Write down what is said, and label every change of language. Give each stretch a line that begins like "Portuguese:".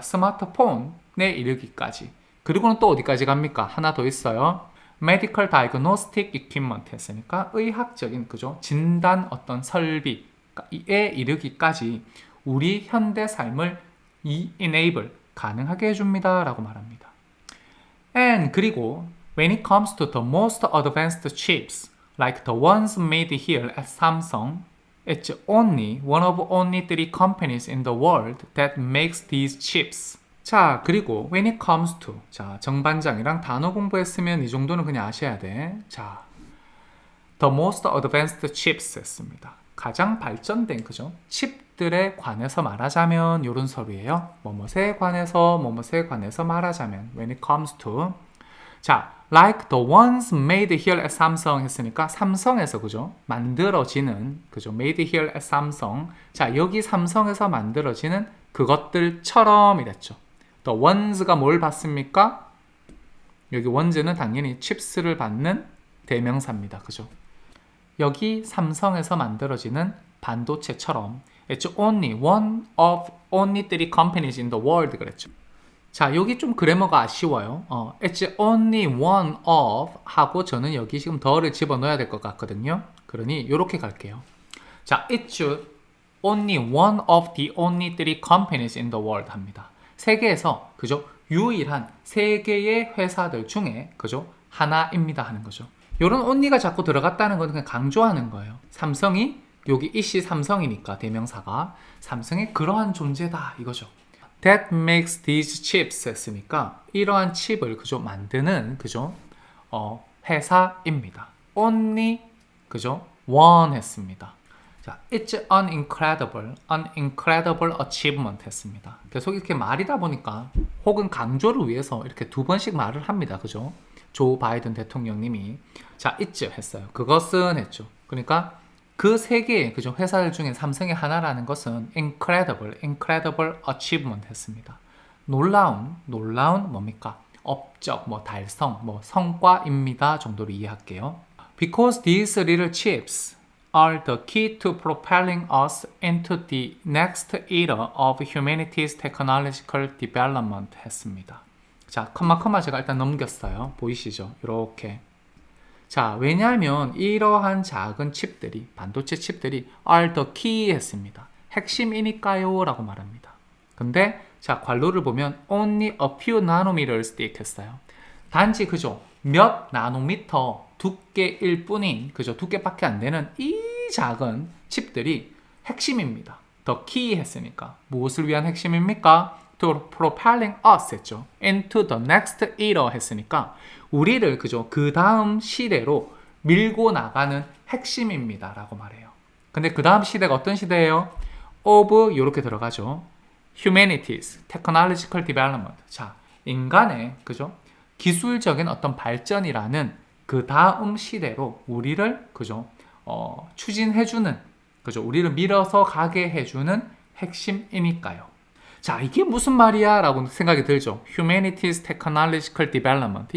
Korean: 스마트폰에 이르기까지. 그리고는 또 어디까지 갑니까? 하나 더 있어요.
English: medical diagnostic equipment
Korean: 했으니까 의학적인, 그죠? 진단 어떤 설비에 이르기까지 우리 현대 삶을 enable 가능하게 해줍니다 라고 말합니다.
English: And 그리고 when it comes to the most advanced chips like the ones made here at Samsung, it's only one of only 3 companies in the world that makes these chips.
Korean: 자, 그리고
English: when it comes to,
Korean: 자, 정반장이랑 단어 공부했으면 이 정도는 그냥 아셔야 돼.
English: 자, the most advanced chips 했습니다.
Korean: 가장 발전된, 그죠? 칩들에 관해서 말하자면 이런 소리예요. 뭐뭐에 관해서 말하자면
English: when it comes to, 자, like the ones made here at Samsung
Korean: 했으니까 삼성에서, 그죠? 만들어지는, 그죠?
English: made here at Samsung.
Korean: 자, 여기 삼성에서 만들어지는 그것들처럼 이랬죠. the ones가 뭘 받습니까? 여기 ones는 당연히 chips를 받는 대명사입니다. 그죠? 여기 삼성에서 만들어지는 반도체처럼
English: it's only one of only 3 companies in the world 그랬죠.
Korean: 자, 여기 좀 그래머가 아쉬워요.
English: it's only one of
Korean: 하고 저는 여기 지금 더를 집어넣어야 될 것 같거든요. 그러니 이렇게 갈게요.
English: 자, it's only one of the only 3 companies in the world 합니다.
Korean: 세계에서, 그죠? 유일한 세 개의 회사들 중에, 그죠? 하나입니다 하는 거죠. 이런 only가 자꾸 들어갔다는 건 그냥 강조하는 거예요. 삼성이, 여기 이씨 삼성이니까 대명사가 삼성의 그러한 존재다 이거죠. That makes these chips 했으니까 이러한 칩을, 그죠? 만드는, 그죠? 회사입니다. only, 그죠? one 했습니다.
English: 자, it's an incredible achievement 했습니다.
Korean: 계속 이렇게 말이다 보니까 혹은 강조를 위해서 이렇게 2번씩 말을 합니다. 그죠? 조 바이든 대통령님이 자, it's 했어요. 그것은 했죠. 그러니까 그 세 개의, 그죠? 회사들 중에 삼성의 하나라는 것은
English: incredible achievement
Korean: 했습니다. 놀라운 뭡니까? 업적, 달성, 성과입니다 정도로 이해할게요.
English: Because these little chips are the key to propelling us into the next era of humanity's technological development 했습니다.
Korean: 자, 컴마 제가 일단 넘겼어요. 보이시죠? 이렇게. 자, 왜냐하면 이러한 작은 칩들이, 반도체 칩들이 are the key 했습니다. 핵심이니까요 라고 말합니다. 근데 자, 관로를 보면
English: only a few nanometers thick
Korean: 했어요. 단지, 그죠? 몇 나노미터 두께일 뿐인, 그죠? 두께밖에 안 되는 이 작은 칩들이 핵심입니다. the key 했으니까 무엇을 위한 핵심입니까?
English: to propelling us 했죠. into the next era
Korean: 했으니까 우리를, 그죠? 그 다음 시대로 밀고 나가는 핵심입니다 라고 말해요. 근데 그 다음 시대가 어떤 시대예요? of 이렇게 들어가죠.
English: humanities, technological development.
Korean: 자, 인간의, 그죠? 기술적인 어떤 발전이라는 그 다음 시대로 우리를, 그죠? 추진해주는, 그죠? 우리를 밀어서 가게 해주는 핵심이니까요. 자, 이게 무슨 말이야? 라고 생각이 들죠.
English: Humanities Technological Development.